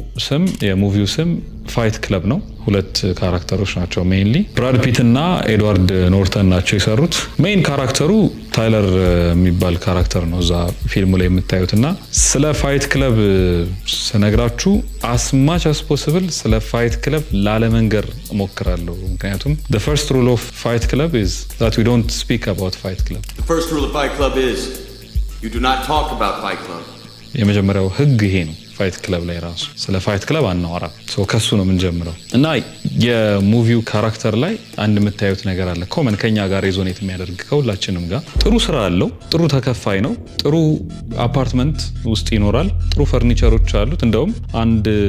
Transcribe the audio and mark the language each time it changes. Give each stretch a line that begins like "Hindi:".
Amharic: ስም የሙቪው ስም ፋይት ክለብ ነው። ሁለት ካራክተሮች ናቸው ሜይንሊ ብራድ ፒት እና ኤድዋርድ ኖርተን ናቸው የሰሩት። ሜይን ካራክተሩ ታይለር የሚባል ካራክተር ነው እዛ ፊልሙ ላይ የምታዩትና ስለ ፋይት ክለብ ስነግራችሁ
English: as much as possible
Amharic: ስለ ፋይት ክለብ ላለመንገር እሞክራለሁ። ምክንያቱም
English: the first rule of fight club
Amharic: is that we don't speak about fight club.
English: The first rule of Fight Club is you do not talk about Fight Club.
Amharic: የመጀመሪያው ህግ ይሄ ነው። ፋይት ክለብ ላይ ራሱ ስለ ፋይት ክለብ አናወራ። ከሱ ነው የምንጀምረው። እና የሙቪው ካራክተር ላይ አንድ የምታዩት ነገር አለ ኮመን ከኛ ጋር ሬዞኔት የሚያደርግ ከሁላችንም ጋር። ጥሩ ስራ አለው፣ ጥሩ ተከፋይ ነው፣ ጥሩ አፓርትመንት ውስጥ ይኖራል፣ ጥሩ ፈርኒቸሮች አሉት። እንደውም አንድ